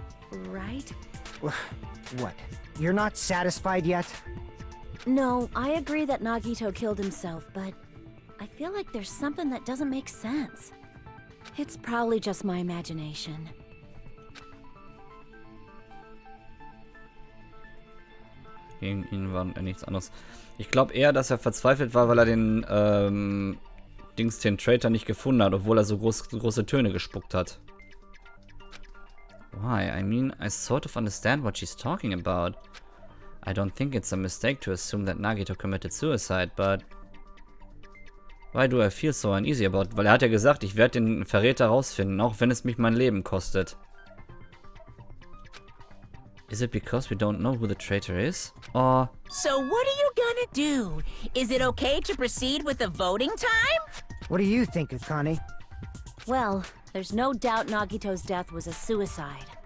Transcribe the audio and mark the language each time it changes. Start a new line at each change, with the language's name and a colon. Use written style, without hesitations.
English: Right? What? You're not satisfied yet? No, I agree that Nagito killed himself, but I feel like there's something that doesn't make sense. It's probably just my imagination.
German: Gegen ihn war nichts anderes. Ich glaube eher, dass er verzweifelt war, weil er den den Traitor nicht gefunden hat, obwohl er so große Töne gespuckt hat.
English: Why? I mean, I sort of understand what she's talking about. I don't think it's a mistake to assume that Nagito committed suicide, but why do I feel so uneasy about?
German: Weil er hat ja gesagt, ich werde den Verräter rausfinden, auch wenn es mich mein Leben kostet.
English: Is it because we don't know who the traitor is? Or... So what are you gonna do? Is it okay to proceed with the voting time? What do you think, Akane? Well, there's no doubt Nagito's death was a suicide.